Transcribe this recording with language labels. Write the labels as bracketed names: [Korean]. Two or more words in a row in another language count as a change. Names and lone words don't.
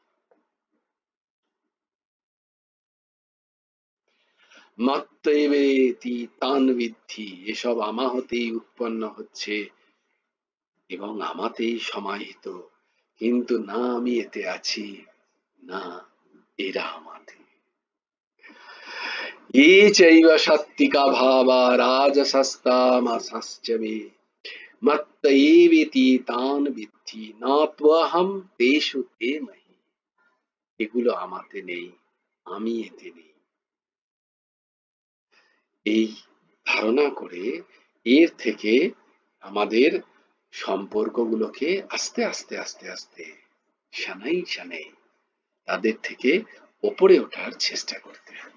[Sanskrit] मत्तैवेति तान विद्धि, [Bangla] এসব আমা হতেই উৎপন্ন হচ্ছে এবং আমাতেই সমাহিত, কিন্তু না আমি এতে আছি, না এরা আমাতে। [Sanskrit] ये चैव सात्विका भावा राजसस्तामसश्च मे मत्त एवेति तान् विद्धि न त्वहं तेषु ते महि। [Bangla] এগুলো আমাতে নেই, আমি এতে নেই। এই ধারণা করে এর থেকে আমাদের সম্পর্কগুলোকে আস্তে আস্তে আস্তে আস্তে সানাই সানাই তাদের থেকে ওপরে ওঠার চেষ্টা করতে হবে।